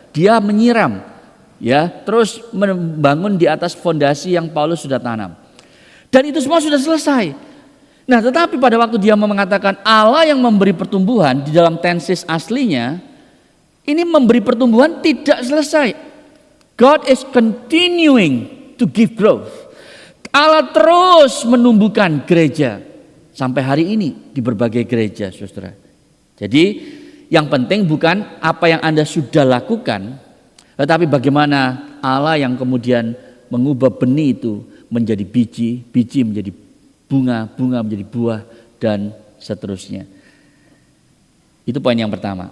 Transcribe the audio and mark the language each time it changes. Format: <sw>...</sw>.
<id>Dia menyiram, ya, terus membangun di atas fondasi yang Paulus sudah tanam. Dan itu semua sudah selesai. Nah, tetapi pada waktu dia mengatakan Allah yang memberi pertumbuhan di dalam tenses aslinya, ini memberi pertumbuhan tidak selesai.</id> <en>God is continuing to give growth.</en> <id>Allah terus menumbuhkan gereja sampai hari ini di berbagai gereja, Saudara. Jadi yang penting bukan apa yang Anda sudah lakukan, tetapi bagaimana Allah yang kemudian mengubah benih itu menjadi biji, biji menjadi bunga, bunga menjadi buah, dan seterusnya. Itu poin yang pertama.</id>